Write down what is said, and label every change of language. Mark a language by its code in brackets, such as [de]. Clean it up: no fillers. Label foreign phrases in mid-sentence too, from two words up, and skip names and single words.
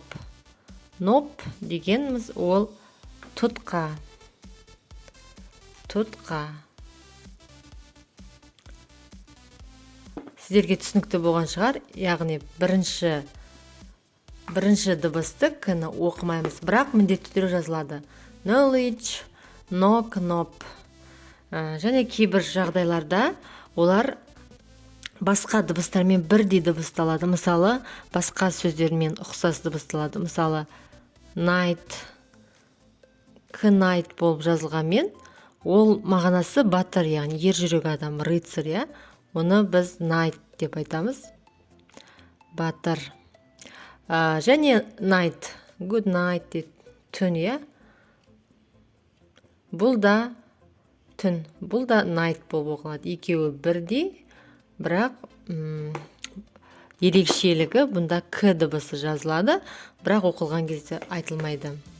[kk] Knob дегеніміз ол тұтқа. Сіздерге түсінікті болған шығар, яғни бірінші дыбысты кіні оқымаймыз, бірақ міндетті түрде жазылады. [en] Knowledge, knock, knob. [kk] Және кейбір жағдайларда олар басқа дыбыстармен бірдей дыбысталады. Мысалы, басқа сөздермен ұқсас дыбысталады. Мысалы, [en] night, knight [kk] болып жазылғанмен, ол мағынасы батыр, яғни ержүрек адам, рыцарь, оны біз night деп айтамыз. Батыр. Және [en] night, good night, [kk] түн, бұл да түн, бұл да night болып оқылады. Екеуі бірдей, бірақ ерекшелігі бұнда К дыбысы жазылады, бірақ оқылған кезде айтылмайды.